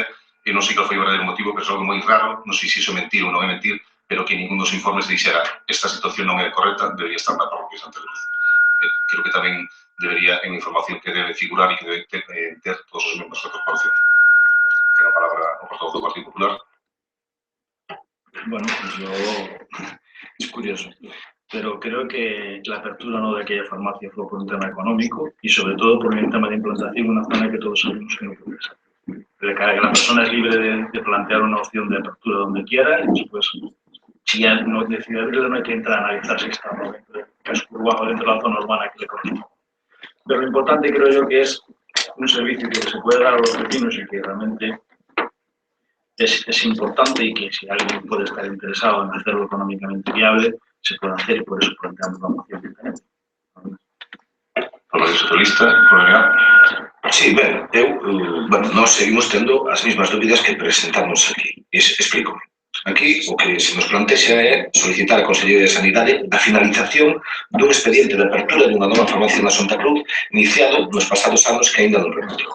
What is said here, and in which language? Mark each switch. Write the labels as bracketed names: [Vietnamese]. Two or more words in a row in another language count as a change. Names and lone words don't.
[Galician] E non sei que foi o verdadeiro motivo, pero é algo moi raro, non sei se iso é mentir ou non é mentir, pero que ningún dos informes dixera esta situación non é correcta, debería estar na parroquia de Santa Cruz. Creo que tamén debería, en información que debe figurar e que debe ter todos os membros da corporación. Ten a palabra o portavoz do Partido Popular. [Spanish] Bueno, pues yo... es curioso, pero creo que la apertura no de aquella farmacia fue por un tema económico y sobre todo por un tema de implantación en una zona que todos sabemos que no puede ser. Que la persona es libre de plantear una opción de apertura donde quiera y después, si ya no decide abrirla, no hay que entrar a analizar si está dentro del casco urbano o dentro de la zona urbana que le corresponde. Pero lo importante creo yo que es un servicio que se puede dar a los vecinos y que realmente es importante y que si alguien puede estar interesado en hacerlo económicamente viable, se puede hacer y por eso planteamos la moción que tenemos. Por lo socialista, [Galician] Sí, ben, nós seguimos tendo as mesmas dúbidas que presentamos aquí. Explícome. Aquí o que se nos plantexa é solicitar a Consellería de Sanidade a finalización dun expediente de apertura dunha nova farmacia na Santa Cruz iniciado nos pasados anos que aínda non rematou.